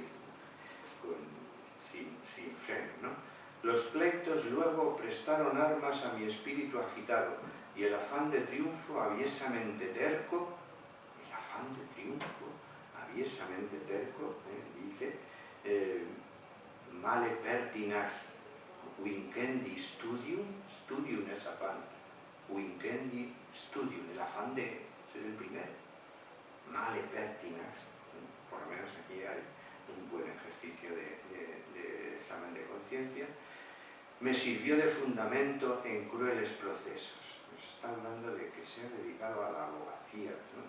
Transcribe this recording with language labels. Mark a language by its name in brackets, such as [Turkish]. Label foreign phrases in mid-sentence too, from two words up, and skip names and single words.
[Spanish] Sin freno, ¿no? Los pleitos luego prestaron armas a mi espíritu agitado y el afán de triunfo aviesamente terco, dice, [Latin] male pertinas vincendi studium [Spanish] es afán, [Latin] vincendi studium, [Spanish] el afán de ser el primero, [Latin] male pertinas, [Spanish] por lo menos aquí hay un buen ejercicio de examen de conciencia, me sirvió de fundamento en crueles procesos. Nos está hablando de que se ha dedicado a la abogacía, ¿no?